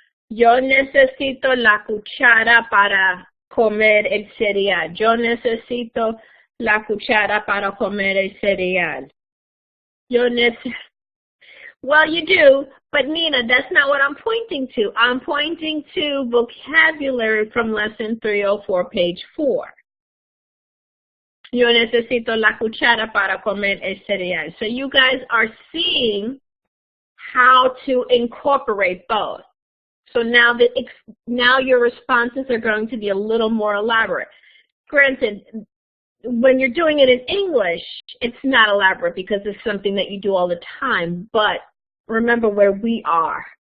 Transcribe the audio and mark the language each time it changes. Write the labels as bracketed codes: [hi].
[es] Yo necesito la cuchara para comer el cereal. Yo necesito la cuchara para comer el cereal. [en] Well, you do, but Nina, that's not what I'm pointing to. I'm pointing to vocabulary from lesson 304, page 4. [es] Yo necesito la cuchara para comer el cereal. [en] So you guys are seeing how to incorporate both. So now your responses are going to be a little more elaborate. Granted, when you're doing it in English, it's not elaborate because it's something that you do all the time, but remember where we are.